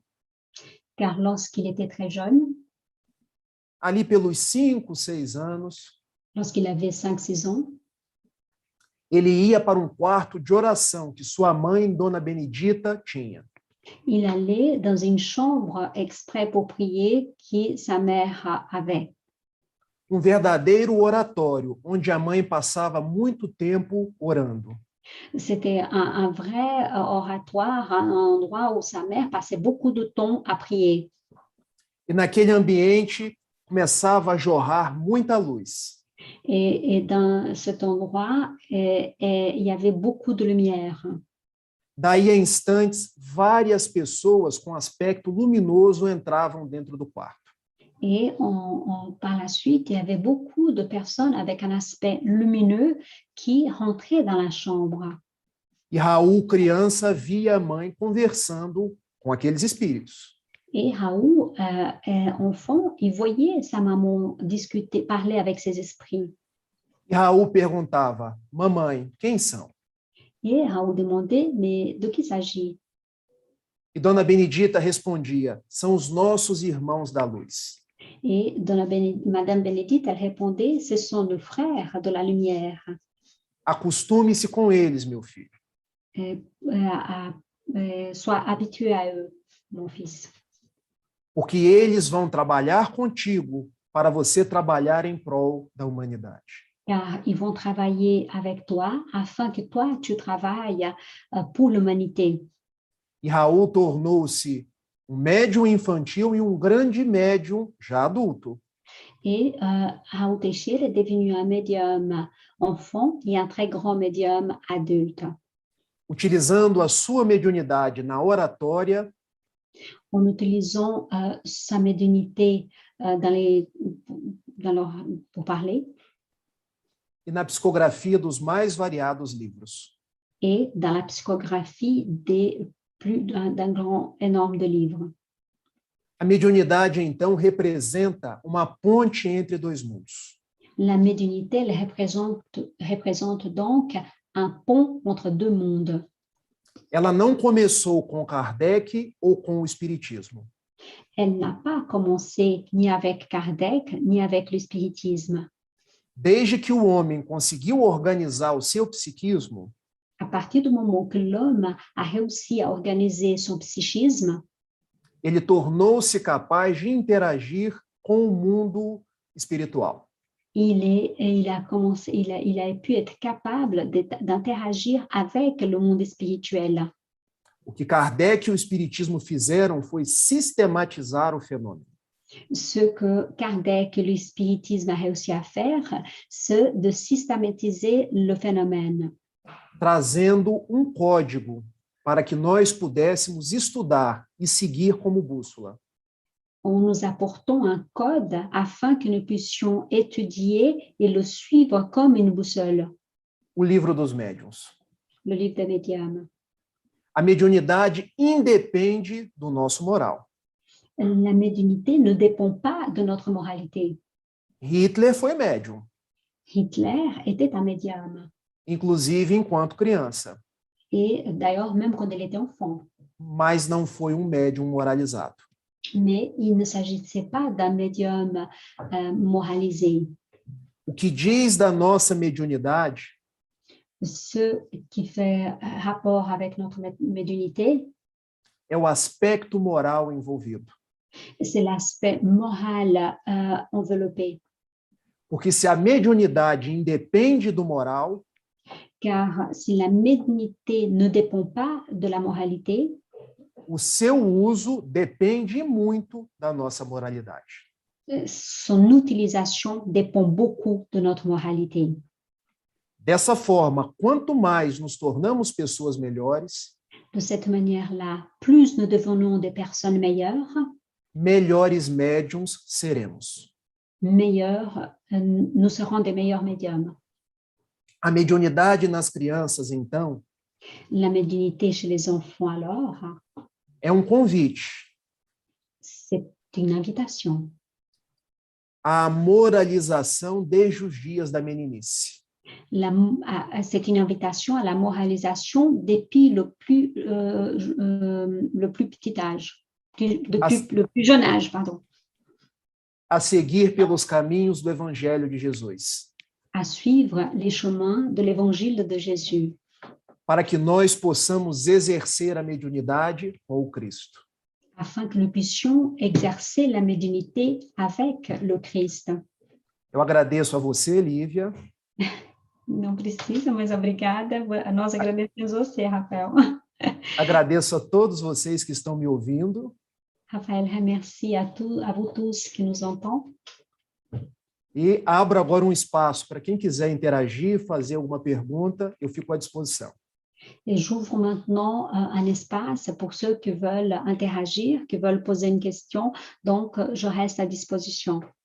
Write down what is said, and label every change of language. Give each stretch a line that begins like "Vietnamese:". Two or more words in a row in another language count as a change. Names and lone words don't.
French: Car lorsqu'il était très jeune,
Portuguese: ali pelos 5, 6 anos,
French: lorsqu'il avait 5-6 ans,
Portuguese: ele ia para um quarto de oração que sua mãe, Dona Benedita, tinha.
French: il allait dans une chambre exprès pour prier que sa mère avait.
Portuguese: Um verdadeiro oratório, onde a mãe passava muito tempo orando.
French: C'était un vrai oratoire, un endroit où sa mère passait beaucoup de temps à prier.
Portuguese: E naquele ambiente começava a jorrar muita luz.
French: Et dans cet endroit, il y avait beaucoup de lumière.
Portuguese: Daí a instantes, várias pessoas com aspecto luminoso entravam dentro do quarto.
French: Et par la suite, il y avait beaucoup de personnes avec un aspect lumineux qui rentraient dans la chambre.
Portuguese: E Raul, criança, via a mãe conversando com aqueles espíritos.
French: Et Raoul, enfant, il voyait sa maman discuter, parler avec ses esprits.
Portuguese: E Raul perguntava: Mamãe, quem são?
French: Et Raoul demandait, mais de qui s'agit?
Portuguese: E Dona Benedita respondia: são os nossos irmãos da luz.
French: Et Madame Bénédicte, elle répondait, ce sont nos frères de la lumière.
Portuguese: Acostume-se com eles, meu filho.
French: Sois habitué à eux, mon fils.
Portuguese: Porque eles vão trabalhar contigo para você trabalhar em prol da humanidade.
French: Car ils vont travailler avec toi afin que toi, tu travailles pour l'humanité.
Portuguese: E Raul tornou-se um médium infantil e um grande médium já adulto.
French: Et Raoul Teixeira est devenu un médium enfant et un très grand médium adulte.
Portuguese: Utilizando a sua mediunidade na oratória,
French: En utilisant sa médiumnité pour parler,
Portuguese: e na psicografia dos mais variados livros.
French: et dans la psychographie d'un grand, énorme de livres.
Portuguese: A mediunidade, então, representa uma ponte entre dois mundos.
French: La médiumnité elle représente donc un pont entre deux mondes.
Portuguese: Ela não começou com Kardec ou com o Espiritismo.
French: Elle n'a pas commencé ni avec Kardec, ni avec le spiritisme.
Portuguese: Desde que o homem conseguiu organizar o seu psiquismo,
French: À partir du moment que l'homme a réussi à organiser son psychisme,
Portuguese: ele tornou-se capaz de interagir com o mundo espiritual.
French: il a pu être capable d'interagir avec le monde spirituel.
Portuguese: O que Kardec e o Espiritismo fizeram foi sistematizar o fenômeno.
French: Ce que Kardec et le spiritisme a réussi à faire, c'est de systématiser le phénomène,
Portuguese: Trazendo um código para que nós pudéssemos estudar e seguir como bússola.
French: en nous apportant un code afin que nous puissions étudier et le suivre comme une boussole,
Portuguese: O Livro dos Médiuns.
French: le livre des médiums.
Portuguese: A mediunidade independe do nosso moral.
French: La médiumnité ne dépend pas de notre moralité.
Portuguese: Hitler foi médium,
French: Hitler était un médium,
Portuguese: inclusive enquanto criança,
French: et d'ailleurs même quand il était enfant.
Portuguese: mas não foi um médium moralizado.
French: Mais il ne s'agissait pas d'un médium moralisé.
Portuguese: O que diz da nossa mediunidade
French: Ce qui fait rapport avec notre médiumnité,
Portuguese: é o aspecto moral envolvido.
French: c'est l'aspect moral enveloppé.
Portuguese: Porque se a mediunidade independe do moral,
French: Car si la médiumnité ne dépend pas de la moralité,
Portuguese: o seu uso depende muito da nossa moralidade.
French: son utilisation dépend beaucoup de notre moralité.
Portuguese: Dessa forma, quanto mais nos tornamos pessoas melhores,
French: De cette manière-là, plus nous devenons des personnes meilleures,
Portuguese: melhores médiums seremos.
French: nous serons des meilleurs médiums.
Portuguese: A mediunidade nas crianças, então,
French: La médiumnité chez les enfants, alors,
Portuguese: é um convite
French: c'est une invitation
Portuguese: à moralização desde os dias da meninice.
French: C'est une invitation à la moralisation depuis le plus petit âge, le plus jeune âge, pardon,
Portuguese: A seguir pelos caminhos do Evangelho de Jesus,
French: à suivre les chemins de l'évangile de Jésus,
Portuguese: para que nós possamos exercer a mediunidade com o Cristo.
French: afin que nous puissions exercer la médiumnité avec le Christ.
Portuguese: Eu agradeço a você, Lívia. Não precisa, mas obrigada. Nós agradecemos você, Rafael. Agradeço a todos vocês que estão me ouvindo.
French: Raphaël, merci à vous tous qui nous entendent.
Portuguese: E abro agora um espaço para quem quiser interagir, fazer alguma pergunta, eu fico à disposição.
French: Et j'ouvre maintenant un espace pour ceux qui veulent interagir, qui veulent poser une question. Donc, je reste à disposition.